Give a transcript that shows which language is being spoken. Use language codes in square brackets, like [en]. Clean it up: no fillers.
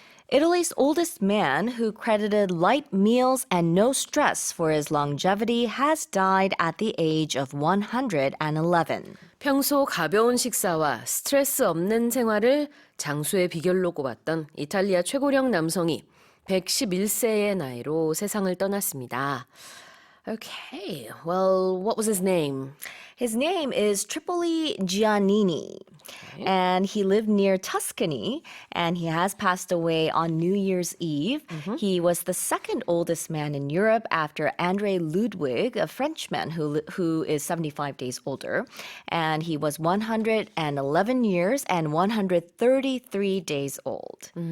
[en] Italy's oldest man, who credited light meals and no stress for his longevity, has died at the age of 111. [ko] 평소 가벼운 식사와 스트레스 없는 생활을 장수의 비결로 꼽았던 이탈리아 최고령 남성이 111세의 나이로 세상을 떠났습니다. [en] Okay, well, what was his name? His name is Tripoli Giannini, and he lived near Tuscany, and he has passed away on New Year's Eve. He was the second oldest man in Europe after André Ludwig, a Frenchman who is 75 days older, and he was 111 years and 133 days old.